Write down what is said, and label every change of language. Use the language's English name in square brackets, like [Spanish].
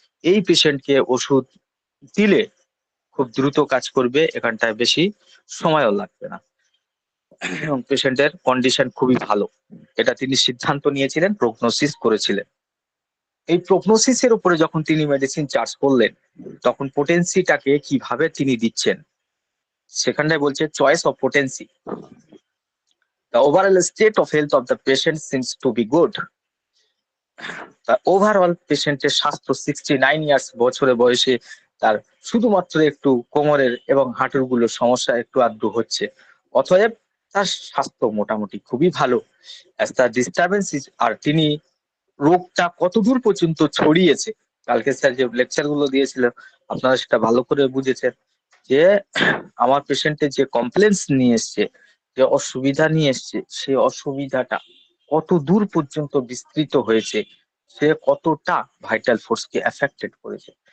[Bangla] এই পেশেন্টকে ওষুধ দিলে খুব দ্রুত কাজ করবে, এখানটায় বেশি সময়ও লাগবে না, এবং পেশেন্টের কন্ডিশন খুবই ভালো। এটা তিনি সিদ্ধান্ত নিয়েছিলেন, প্রগনোসিস করেছিলেন। এই প্রগনোসিসের উপরে যখন তিনি মেডিসিন চার্জ করলেন, তখন পোটেন্সিটাকে কিভাবে তিনি দিচ্ছেন সেখানটায় বলছে choice of potency. [English] The overall state of health of the patient seems to be good. The overall [Bangla] পেশেন্টের স্বাস্থ্য 69 ইয়ার্স বছরে বয়সে তার শুধুমাত্র একটু কোমরের এবং হাঁটুর গুলো সমস্যা একটু আধটু হচ্ছে, অতএব তার স্বাস্থ্য মোটামুটি খুবই ভালো। [English] As the disturbances [Bangla] আর তিনি রোগটা কতদূর পর্যন্ত ছড়িয়েছে, কালকে স্যার যে লেকচার গুলো দিয়েছিল আপনারা সেটা ভালো করে বুঝেছেন যে আমার পেশেন্টের যে কমপ্লেন্স নিয়ে এসছে, যে অসুবিধা নিয়ে এসছে, সেই অসুবিধাটা কত দূর পর্যন্ত বিস্তৃত হয়েছে, সে কতটা ভাইটাল ফোর্সকে এফেক্টেড করেছে।